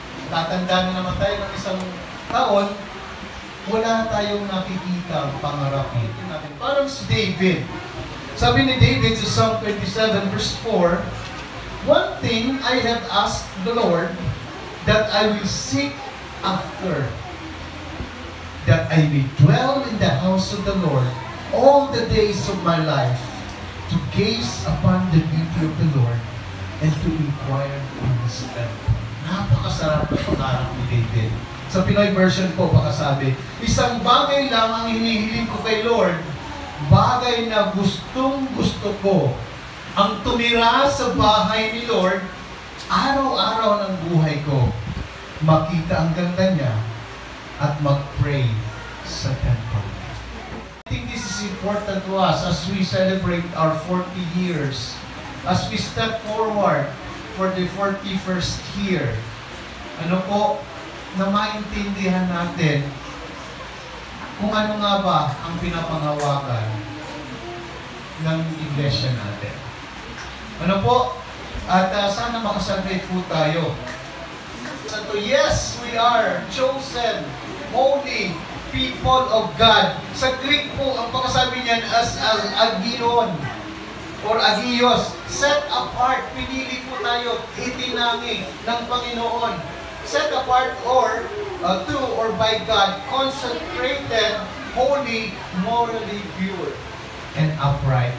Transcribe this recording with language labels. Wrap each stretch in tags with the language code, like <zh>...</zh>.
<tl>Tatanda na naman tayo ng isang taon, wala tayong nakikita pangarapin. Parang si David. Sabi ni David sa</tl> <en>Psalm 27 verse 4, "One thing I have asked the Lord, that I will seek after, that I may dwell in the house of the Lord all the days of my life, to gaze upon the beauty of the Lord, and to inquire in His temple."</en> <tl>Napakasarap na pangarap ni David. Sa Pinoy version po, baka sabi, isang bagay lang ang hinihiling ko kay Lord, bagay na gustong-gusto ko, ang tumira sa bahay ni Lord, araw-araw ng buhay ko, makita ang ganda niya, at mag-pray sa temple.</tl> <en>I think this is important to us as we celebrate our 40 years, as we step forward for the 41st year.</en> <tl>Ano po, na maintindihan natin kung ano nga ba ang pinapanghawakan ng iglesia natin. Ano po? At sana makasagay po tayo.</tl> <en>So, yes, we are chosen, holy people of God.</en> <tl>Sa Greek po, ang pagkasabi niyan as agion or agios,</tl> <en>set apart,</en> <tl>pinili po tayo, itinangi ng Panginoon.</tl> <en>Set apart or to or by God, consecrated, holy, morally pure, and upright.</en>